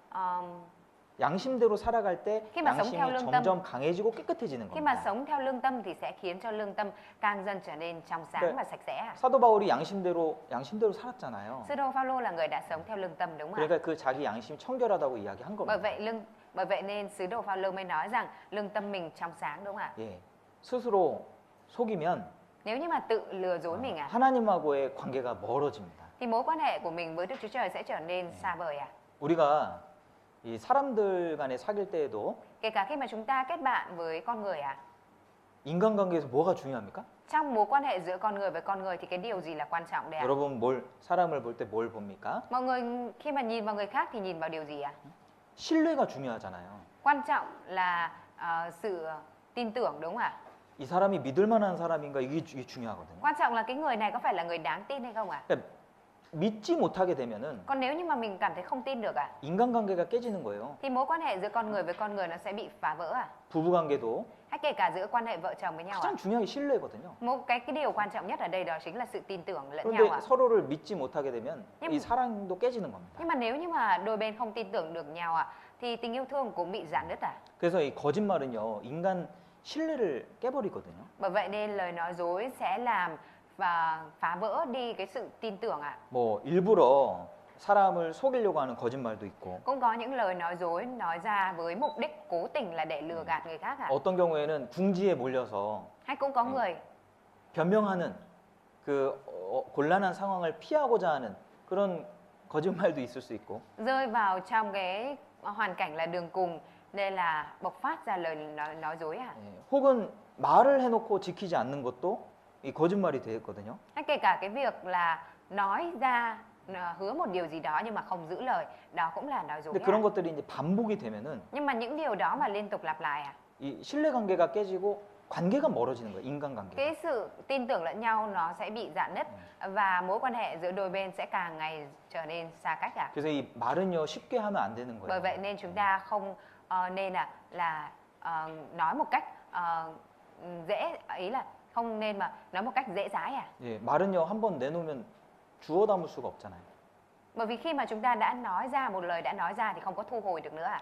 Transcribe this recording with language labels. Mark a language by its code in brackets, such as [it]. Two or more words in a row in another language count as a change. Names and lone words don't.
[ko] 양심대로 살아갈 때 [vi] khi mà sống [ko] 양심이 [vi] theo lương tâm, [ko] 점점 강해지고 깨끗해지는 [vi] khi mà [ko] 겁니다. [vi] sống theo lương tâm thì sẽ khiến cho lương tâm càng dần trở nên trong sáng [ko] 네. [vi] và sạch sẽ ạ. [ko] 사도 바울이 양심대로 살았잖아요. [vi] Sư Đô Phaolô là người đã sống theo lương tâm đúng không ạ? [ko] 그러니까 그 자기 양심 청결하다고 이야기한 [vi] Bởi [ko] 겁니다. [vi] vậy nên sứ đồ Phaolô mới nói rằng lương tâm mình trong sáng đúng không ạ? [ko] 예, 스스로 속이면 [vi] Nếu như mà tự lừa dối mình ạ, [ko] 하나님하고의 관계가 멀어집니다. [vi] thì mối quan hệ của mình với Đức Chúa Trời sẽ trở nên xa vời ạ. [ko] 우리가 이 사람들 간에 사귈 때에도 [vi] Kể cả khi mà chúng ta kết bạn với con người ạ, [ko] 인간관계에서 뭐가 중요합니까? [vi] trong mối quan hệ giữa con người với con người thì cái điều gì là quan trọng đấy ạ? [ko] 여러분 사람을 볼 때 뭘 봅니까? [vi] Mọi người khi mà nhìn vào người khác thì nhìn vào điều gì ạ? [ko] 신뢰가 중요하잖아요. [vi] Quan trọng là sự tin tưởng đúng không ạ? [ko] 이 사람이 믿을 만한 사람인가 이게 중요하거든요. [vi] Quan trọng là cái người này có phải là người đáng tin hay không ạ? [ko] 그러니까 믿지 못하게 되면은 [vi] Còn nếu như mà mình cảm thấy không tin được ạ, [ko] 인간관계가 깨지는 거예요. [vi] thì mối quan hệ giữa con người với con người nó sẽ bị phá vỡ ạ. [ko] 부부관계도 [vi] Hay kể cả giữa quan hệ vợ chồng với nhau ạ. [ko] 가장 중요한 게 신뢰거든요. [vi] Một cái điều quan trọng nhất ở đây đó chính là sự tin tưởng lẫn nhau [ko] 그런데 [vi] ạ. [ko] 서로를 믿지 못하게 되면 [vi] Nhưng- [ko] 이 사랑도 깨지는 겁니다. [vi] Nhưng mà nếu như mà đôi bên không tin tưởng được nhau ạ, thì tình yêu thương cũng bị rạn nứt ạ. [ko] 그래서 이 거짓말은요 인간 신뢰를 깨버리거든요. [vi] Bởi vậy nên lời nói dối sẽ làm và phá vỡ đi cái sự tin tưởng ạ. [ko] 뭐 일부러 사람을 속이려고 하는 거짓말도 있고 [vi] Cũng có những lời nói dối nói ra với mục đích cố tình là để lừa gạt người khác ạ. [ko] 어떤 경우에는 궁지에 몰려서 [vi] Hay cũng có người [ko] 변명하는 그 곤란한 상황을 피하고자 하는 그런 거짓말도 있을 수 있고 [vi] rơi vào trong cái hoàn cảnh là đường cùng nên là bộc phát ra lời nói dối ạ. [ko] 예, 혹은 말을 해놓고 지키지 않는 것도 이 거짓말이 되거든요. [vi] Hay kể cả cái việc là nói ra hứa một điều gì đó nhưng mà không giữ lời, đó cũng là nói dối [ko] 근데 [vi] ạ. [ko] 그런 것들이 이제 반복이 되면은 [vi] Nhưng mà những điều đó mà liên tục lặp lại ạ, [ko] 이 신뢰관계가 깨지고 관계가 멀어지는 거예요. 인간관계. [vi] cái sự tin tưởng lẫn nhau nó sẽ bị rạn nứt và mối quan hệ giữa đôi bên sẽ càng ngày trở nên xa cách ạ. [ko] 그래서 이 말은요 쉽게 하면 안 되는 [vi] Bởi [ko] 거예요. [vi] vậy nên chúng ta không nên nói một cách dễ, ý là không nên mà nói một cách dễ dãi à. [ko] 예, 말은요 한번 내놓으면 주워 담을 수가 없잖아요. [vi] Bởi vì khi mà chúng ta đã nói ra một lời đã nói ra thì không có thu hồi được nữa ạ.